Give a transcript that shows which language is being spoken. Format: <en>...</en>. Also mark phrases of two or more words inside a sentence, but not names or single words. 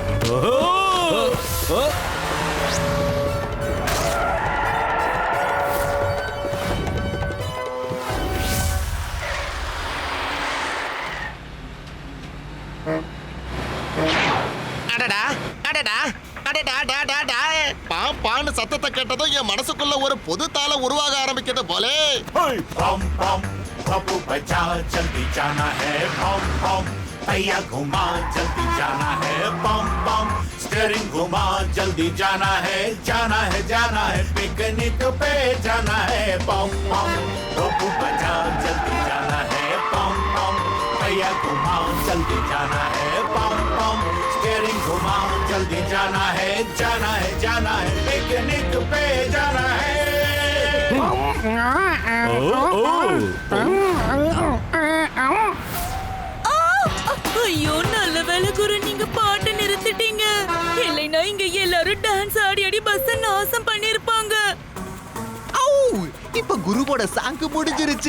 <ta>அடடா அடடா பான்னு சத்தத்தை கேட்டதும் என் மனசுக்குள்ள ஒரு பொது தாளம் உருவாக ஆரம்பிக்கிறது போலே.</ta> <hi>जल्दी जाना है बम बम, पहिया घुमा जल्दी जाना है बम बम, स्टीयरिंग घुमा जल्दी जाना है पिकनिक पे जाना है बम बम, रोबू बजा जल्दी जाना है बम बम, पहिया घुमा जल्दी जाना है बम बम, स्टीयरिंग घुमा जल्दी जाना है पिकनिक पे जाना है.</hi> <ta>ஐயோ, நல்ல வேளை குரு, நீங்க பாட்டு நிறுத்திட்டீங்க. இல்லைன்னா இங்க எல்லாரும் டான்ஸ் ஆடி ஆடி பஸ் நாசம் பண்ணிருப்பாங்க. இப்ப குருவோட சாங்கு முடிஞ்சிருச்சு.</ta>